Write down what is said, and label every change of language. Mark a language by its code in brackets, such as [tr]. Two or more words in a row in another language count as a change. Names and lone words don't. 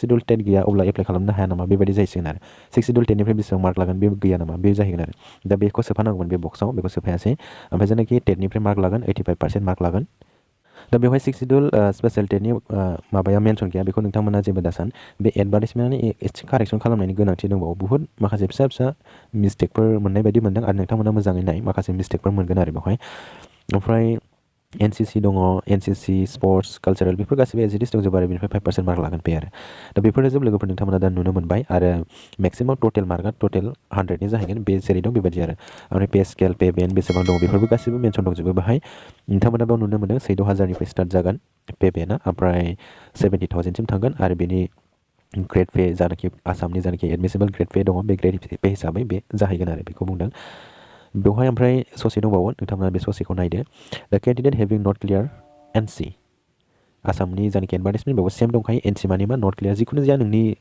[en] schedule TET [brx] गैया अब्ला एप्लाइ खालामनो हाया नामा बेबायदि जाहैसिगोन आरो 6 [en] schedule TETनिफ्राय [brx] बेसेबां मार्क लागोन बे गैया नामा बे जाहैगोन आरो दा बेखौ सोफानांगौमोन बे बक्सआव बेखौ सोफायासै ओमफ्राय जायनाखि टेटनिफ्राय मार्क लागोन 85% मार्क लागोन दा बेवहाय 6 [en] schedule special TETनि [brx] माबाया मेनसन गैया बेखौ नोंथांमोना जेबो दासान बे एडभार्टाइजमेन्टनि एसे कारेक्सन खालामनायनि गोनांथि दंबावो बुहुत माखासे फिसा फिसा मिस्टेकफोर मोननाय बायदि मोनदों आरो नोंथांमोना मोजाङै नाय माखासे मिस्टेकफोर मोनगोन आरो बेवहाय ओमफ्राय एनसिसि दङ [en] NCC sports cultural [brx] बेफोर गासिबो [en] as it is [brx] दंजोबो आरो बेनिफ्राय 5% मार्क लागोन बे आरो दा बेफोरनो जोब लोगोफोर नोंथांमोना दा नुनो मोनबाय आरो [en] maximum total markआ [brx] टटेल 100नि जाहैगोन बे जेरै दं बेबायदि आरो ओमफ्राय [en] pay scale pay band [brx] बेसेबां दङ बेफोरबो गासिबो मेनसन दंजोबो बाहाय नोंथांमोना बेयाव नुनो मोनो 14,000निफ्राय स्टार्ट जागोन [en] pay bandआ [brx] ओमफ्राय 70,000सिम थांगोन आरो बेनि [en] grade pay [brx] जानाखि आसामनि जानाखि [en] admissible grade pay [brx] दङ बे [en] grade pay [brx] हिसाबै बे जाहैगोन आरो बेखौ बुंदों बेवहाय ओमफ्राय ससे दंबावो नोंथांमोना बे ससेखौ नायदो [en] the candidate having not clear NC [brx] आसामनि जानाखि एडभार्टाइजमेन्ट बेयाव सेम दंखायो एनसि माने मा [en] not clear [brx] जिखुनु जाया नोंनि